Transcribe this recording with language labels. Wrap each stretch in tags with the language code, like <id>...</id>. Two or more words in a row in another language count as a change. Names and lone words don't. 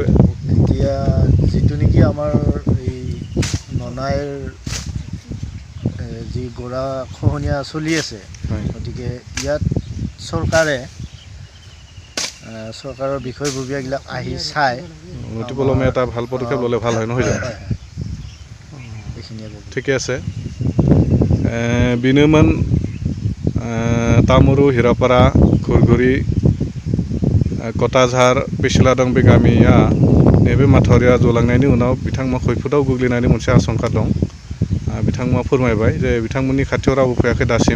<as>এতিয়া যিটো নেকি আমাৰ এই ননাইৰ যি গৰাখহনীয়া চলি আছে, গতিকে ইয়াত চৰকাৰৰ বিষয়ববীয়াবিলাক আহি চাই অতিপলমে এটা ভাল পদক্ষেপ ল'লে ভাল হয় নহয় জানো? এইখিনিয়ে। ঠিকে আছে।</as> <brx>বিনোমান तामुरु, हिरापारा, गुरगुरि, कटाझार, पिछलादं बे गामिया नैबे माथावरिया जलांनायनि उनाव बिथांमोना खैफोदाव गोग्लैनायनि मोनसे आशंका दं। बिथांमोना फोरमायबाय जे बिथांमोननि खाथियाव रावबो फैयाखै दासिम।</brx>